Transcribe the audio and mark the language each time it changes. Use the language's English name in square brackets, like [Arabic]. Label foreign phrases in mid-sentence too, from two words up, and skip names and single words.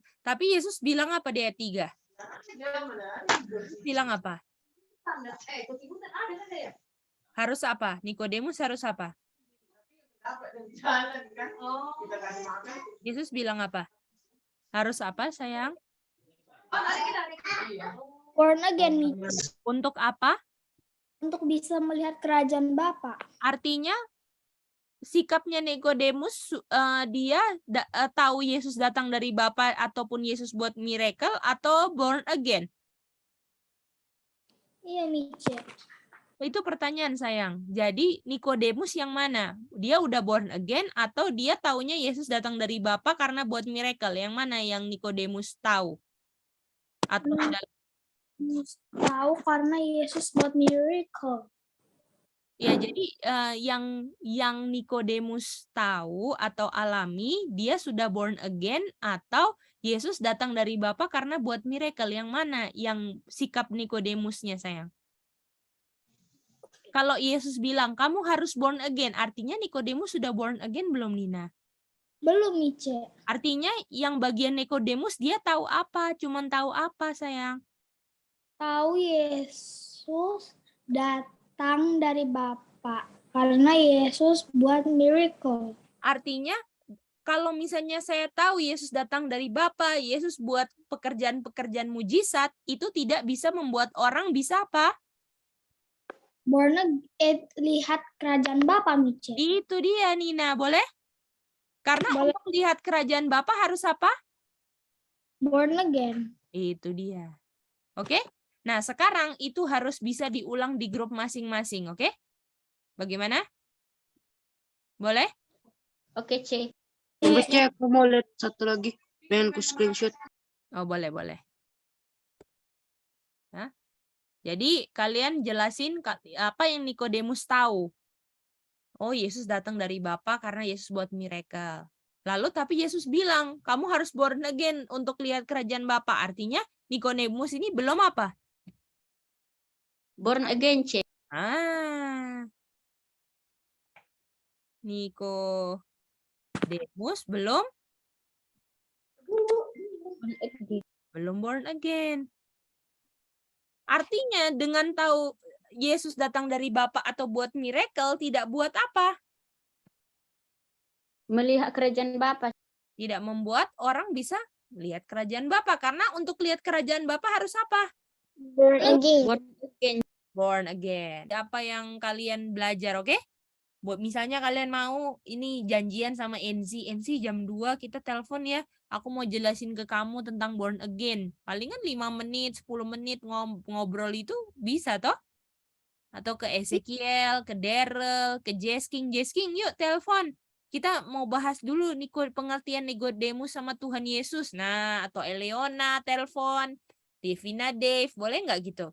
[Indonesian] Tapi Yesus bilang apa di ayat 3? Bilang apa? Harus apa? Nikodemus harus apa? Yesus bilang apa? Harus apa, sayang? [English] Born again, Mice. [Indonesian] Untuk apa? Untuk bisa melihat kerajaan Bapa. Artinya sikapnya Nikodemus dia tahu Yesus datang dari Bapa ataupun Yesus buat miracle atau [English] born again? [Indonesian] Iya, Mice. Itu pertanyaan sayang. Jadi Nikodemus yang mana? Dia udah [English] born again [Indonesian] atau dia taunya Yesus datang dari Bapa karena buat miracle? Yang mana yang Nikodemus tahu? Atau ada Tahu karena Yesus buat miracle. ya, jadi yang Nikodemus tahu atau alami, dia sudah [English] born again [Indonesian] atau Yesus datang dari Bapa karena buat miracle. Yang mana yang sikap Nikodemusnya, sayang? Kalau Yesus bilang, kamu harus [English] born again, [Indonesian] artinya Nikodemus sudah [English] born again [Indonesian] belum, Nina? Belum, Mice. Artinya yang bagian Nikodemus dia tahu apa? Cuman tahu apa, sayang? Tahu Yesus datang dari Bapa karena Yesus buat miracle. Artinya kalau misalnya saya tahu Yesus datang dari Bapa, Yesus buat pekerjaan-pekerjaan mujizat, itu tidak bisa membuat orang bisa apa? [English] Born again, [Indonesian] lihat kerajaan Bapa, Mice. Itu dia, Nina. Boleh? Karena Boleh. untuk lihat kerajaan Bapa harus apa? [English] Born again. [Indonesian] Itu dia. Oke? Nah, sekarang itu harus bisa diulang di grup masing-masing, oke? Bagaimana? Boleh? Oke, C. Tunggu cek, aku mau lihat satu lagi. Pengen ku screenshot. Oh, boleh. Hah? Jadi, kalian jelasin apa yang Nikodemus tahu. Oh, Yesus datang dari Bapa karena Yesus buat miracle. Lalu, tapi Yesus bilang, kamu harus [English] born again [Indonesian] untuk lihat kerajaan Bapa. Artinya, Nikodemus ini belum apa? [English] Born again, C. [Indonesian] Nikodemus belum [English] born again. [Indonesian] Artinya dengan tahu Yesus datang dari Bapa atau buat miracle tidak buat apa? Melihat kerajaan Bapa. Tidak membuat orang bisa lihat kerajaan Bapa karena untuk lihat kerajaan Bapa harus apa? [English] Born again. Born again. Born again. [Indonesian] Apa yang kalian belajar, oke? Buat misalnya kalian mau ini janjian sama Enzi jam 2 kita telepon ya. Aku mau jelasin ke kamu tentang [English] born again. [Indonesian] Palingan 5 menit, 10 menit ngobrol itu bisa toh? Atau ke Ezekiel, ke Daryl, ke Jesking, yuk telepon. Kita mau bahas dulu pengertian Nikodemus sama Tuhan Yesus. Nah, atau Eleona telepon, Devina Dave, boleh nggak gitu?